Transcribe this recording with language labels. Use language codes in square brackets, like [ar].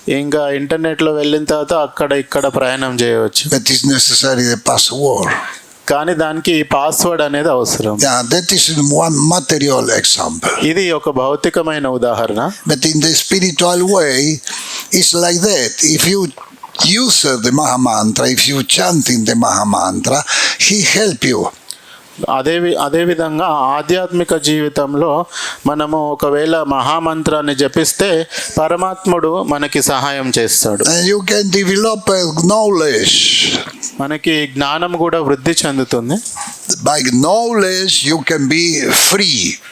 [te] ఇంకా ఇంటర్నెట్లో వెళ్ళిన తర్వాత అక్కడ ఇక్కడ ప్రయాణం చేయవచ్చు. [en] But it's necessary the password. [te] కానీ దానికి పాస్వర్డ్ అనేది అవసరం. [en] Yeah, that is one material example. [te] ఇది ఒక భౌతికమైన ఉదాహరణ. [en] But in the spiritual way, it's like that. If you use the Mahamantra, if you chant in the Mahamantra, he help you. [te] అదే విధంగా ఆధ్యాత్మిక జీవితంలో మనము ఒకవేళ మహామంత్రాన్ని జపిస్తే పరమాత్ముడు మనకి సహాయం చేస్తాడు. [en] And you can develop knowledge. [te] మనకి జ్ఞానం కూడా వృద్ధి చెందుతుంది. [en] By knowledge, you can be free.